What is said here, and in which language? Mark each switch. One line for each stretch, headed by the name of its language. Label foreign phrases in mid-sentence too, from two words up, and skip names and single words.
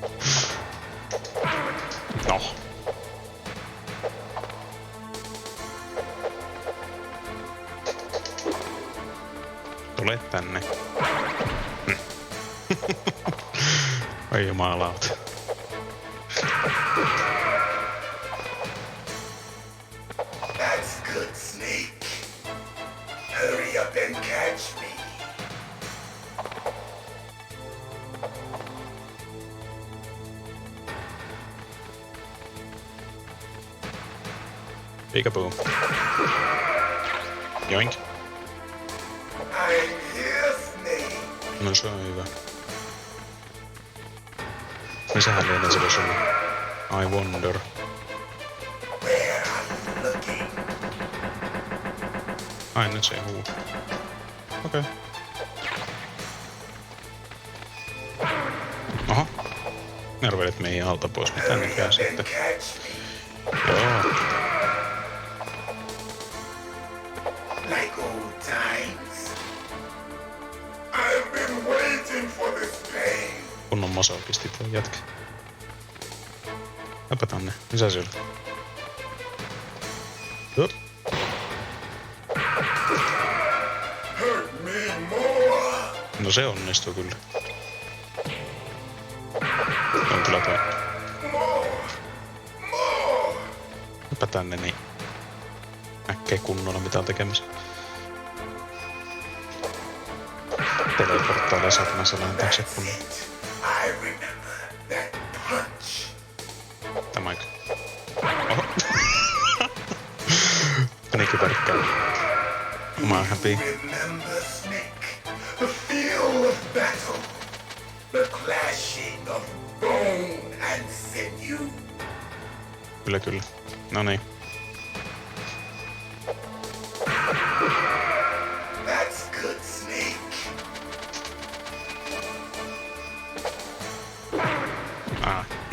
Finnish: No. Tule tänne. Oi jumalauta.
English: That's good, Snake. Hurry up and catch me. Peekaboo. Joink. I'm here, Snake.
Finnish: No se on hyvä. Missähän lienee se voisi olla?
English: I wonder.
Finnish: Ai nyt se ei huu. Okei. Oho. Ne arvelit meidän alta pois. Mitä ne käy sitten? Joo.
English: Like old times. I've been waiting for this pain.
Finnish: Kunnon masokisti tuo jätkä. Läpä tänne. Mitä siellä? Jop.
English: Hurt me more.
Finnish: No se onnistuu kyllä. On kyllä toi. Läpä tänne niin. Näkee kunnolla mitä on tekemässä. Teleporttailee satana selän taakse kunnolla. Tämäkö? Oho. Menikö perkkää? Mä happy.
English: The feel of battle. The clashing of bone and sinew.
Finnish: Kyllä, kyllä. No niin.
English: That's good, Snake. Ah.